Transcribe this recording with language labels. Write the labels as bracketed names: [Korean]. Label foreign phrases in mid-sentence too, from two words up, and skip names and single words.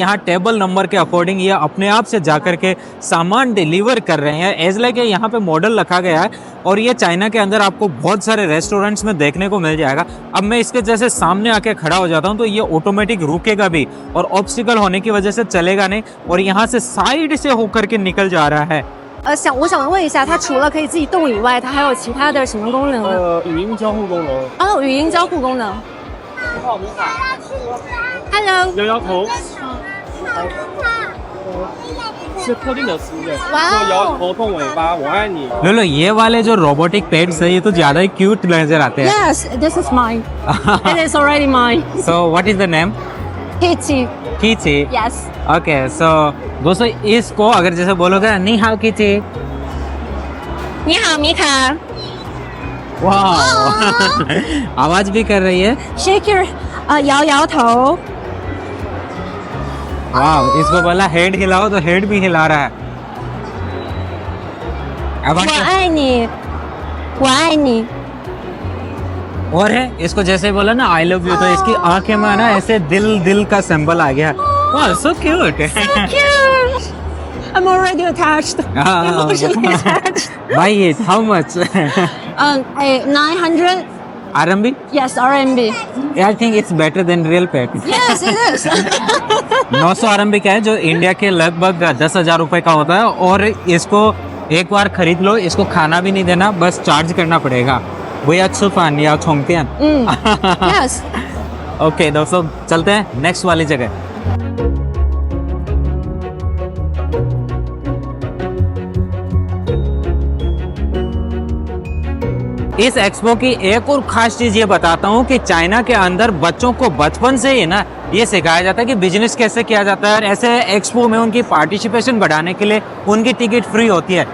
[Hindi] यहाँ [English] table number [Hindi] के अकॉर्डिंग ये अपने आप से जाकर के सामान डिलीवर कर रहे हैं। [English] as like [Hindi] यहाँ पे मॉडल रखा गया है, और ये चाइना के अंदर आपको बहुत सारे रेस्टोरेंट्स में देखने को मिल जाएगा। अब मैं इसके जैसे सामने आके खड़ा हो जाता हूँ तो ये ऑटोमेटिक रुकेगा भी, और ऑब्स्टिकल होने की वजह से चलेगा नहीं, और यहाँ से साइड से होकर के निकल जा रहा है। [Chinese] 我想问一下，它除了可以自己动以外，它还有其他的什么功能呢？语音交互功能。哦，语音交互功能。Hello。摇摇头。是特定的词语，哇哦说摇头、动尾巴、我爱你。 [Hindi] लो ये वाले जो [English] robotic pets [Hindi] है ये तो ज्यादा ही क्यूट नजर आते हैं। [English] Yes, this is mine. It is already mine. So what is the name? Kitty. कीची। Yes. okay so [Hindi] दोस्तों इसको अगर जैसे बोलोगे [Chinese] 你好 [Hindi] कीची। [Chinese] 你好，米卡。 [Hindi] वाह आवाज भी कर रही है। [English] Shake your [Chinese] 摇摇头。 [Hindi] वाह इसको बोला हेड हिलाओ तो हेड भी हिला रहा है। अब [Chinese] 我爱你，我爱你。 [Hindi] और है इसको जैसे बोला ना [English] I love you, [Hindi] तो इसकी आंखें में ना ऐसे दिल दिल का सिंबल आ गया। वाह [English] so cute. Cute. I'm already attached. Emotionally attached. भाई how much 900. RMB? Yes, RMB. I think it's better than real pet. Yes, it is. [Hindi] 900 RMB का है, जो इंडिया के लगभग 10,000 रुपए का होता है, और इसको एक बार खरीद लो, इसको खाना भी नहीं देना, बस चार्ज करना पड़ेगा। वो अच्छु फान या छोंगतियन। [English] Yes. [Hindi] ओके दोस्तों चलते हैं नेक्स्ट वाली जगह। इस एक्सपो की एक और खास चीज ये बताता हूँ कि चाइना के अंदर बच्चों को बचपन से ही ना ये सिखाया जाता है कि बिजनेस कैसे किया जाता है, और ऐसे एक्सपो में उनकी पार्टिसिपेशन बढ़ाने के लिए उनकी टिकट फ्री होती है।